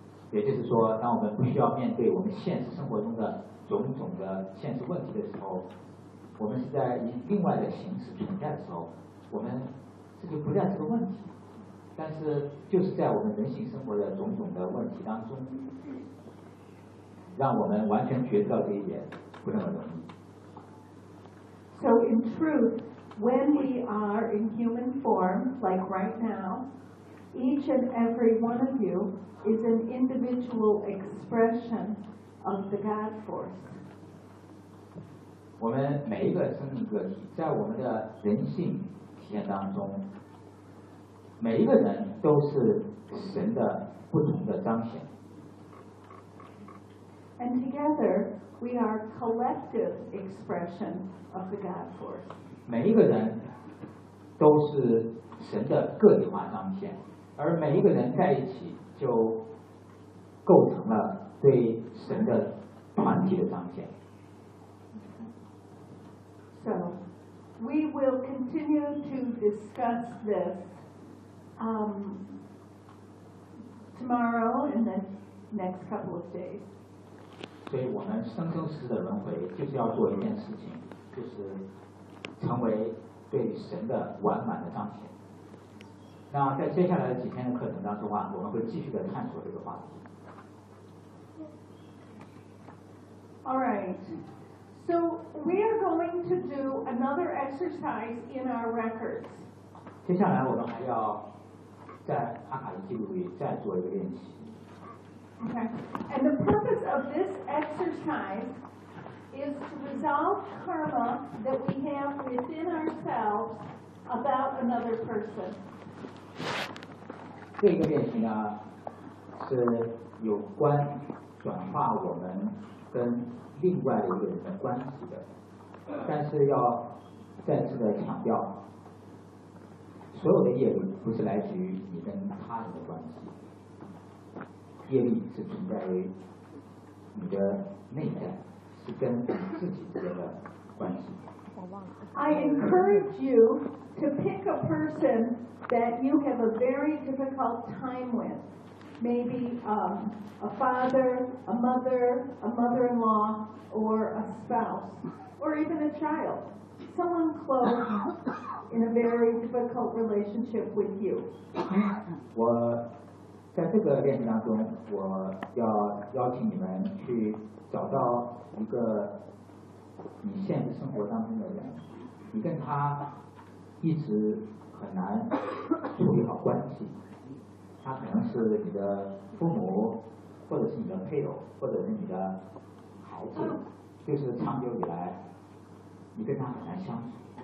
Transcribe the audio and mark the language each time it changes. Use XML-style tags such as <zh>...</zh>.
<zh>也就是说，当我们必须要面对我们现实生活中的种种的现实问题的时候，我们是在以另外的形式存在的时候，我们这就不再是个问题。但是就是在我们人性生活的种种的问题当中，让我们完全觉知到这一点不那么容易。</zh> <en>So in truth, when we are in human form, like right now, each and every one of you is an individual expression of the God force.</en> <zh>我们每一个生命个体在我们的人性体验当中，每一个人都是神的不同的彰显。</zh> <en>And together, we are collective expression of the God force.</en> <zh>每一个人都是神的个体化彰显，而每一个人在一起就构成了对神的团体的彰显。</zh> <en>So, we will continue to discuss this tomorrow and the next couple of days.</en> <zh>所以我们生生世世的轮回就是要做一件事情，就是成为对神的完满的彰显。那在接下来的几天的课程当中啊，我们会继续的探索这个话题。</zh> <en>All right. So we are going to do another exercise in our records.</en> <zh>接下来我们还要在阿卡西记录里再做一个练习。 Okay.</zh> <en>And the purpose of this exercise is to resolve karma that we have within ourselves about another person.</en> <zh>这个练习呢，是有关转化我们跟另外一个人的关系的。但是要再次的强调，所有的业力不是来自于你跟他人的关系，业力是存在于你的内在，是跟自己之间的关系。</zh> <en>I encourage you to pick a person that you have a very difficult time with. Maybe a father, a mother, a mother-in-law, or a spouse, or even a child. Someone close in a very difficult relationship with you.</en> <zh>我在这个练习当中，我要邀请你们去找到一个你现实生活当中的人，你跟他一直很难处理好关系，他可能是你的父母，或者是你的配偶，或者是你的孩子，就是长久以来你跟他很难相处。</zh>